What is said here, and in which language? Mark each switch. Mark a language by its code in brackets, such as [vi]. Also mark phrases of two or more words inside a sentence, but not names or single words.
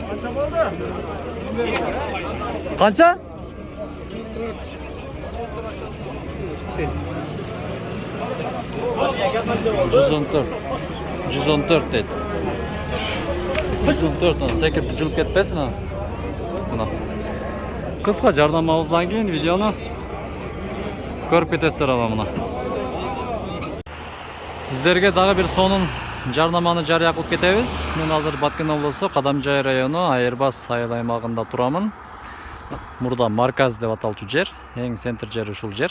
[ky] Канча? 114 deydi. 114 sekip julub ketpesin ha. Mına. Kıska jardamabızdan keyin videonu көрүп кетесиздер ала мына. Сиздерге дагы бир сонун жарнаманы жарыя кылып кетебиз. Мен азыр Баткен облусу Кадамжай району Айырбас айыл аймагында турамын. Мурда марказ деп аталчу жер, эң центр жери ушул жер.